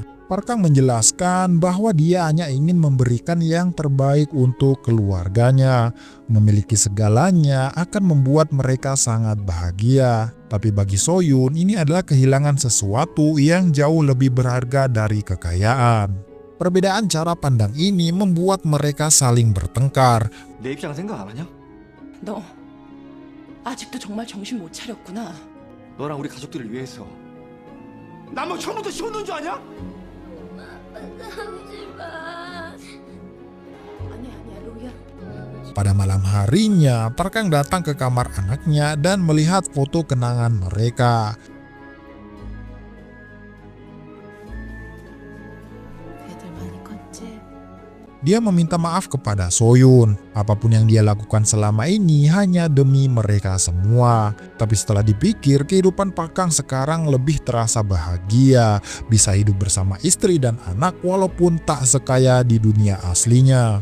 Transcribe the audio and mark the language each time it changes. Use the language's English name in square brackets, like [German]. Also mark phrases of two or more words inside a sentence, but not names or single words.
[Indonesian] Park Kang menjelaskan bahwa dia hanya ingin memberikan yang terbaik untuk keluarganya. Memiliki segalanya akan membuat mereka sangat bahagia. Tapi bagi So-yoon, ini adalah kehilangan sesuatu yang jauh lebih berharga dari kekayaan. Perbedaan cara pandang ini membuat mereka saling bertengkar. [Korean] 내 입장 생각 안 하냐? 너 아직도 정말 정신 못 차렸구나. 너랑 우리 가족들을 위해서. 난 뭐 처음부터 쉬웠는 줄 아냐? 아니야 로이야. [Indonesian] Pada malam harinya, Park Kang datang ke kamar anaknya dan melihat foto kenangan mereka. [Korean] 애들 많이 컸지? [Indonesian] Dia meminta maaf kepada So-yoon. Apapun yang dia lakukan selama ini hanya demi mereka semua. Tapi setelah dipikir, kehidupan Park Kang sekarang lebih terasa bahagia. Bisa hidup bersama istri dan anak walaupun tak sekaya di dunia aslinya.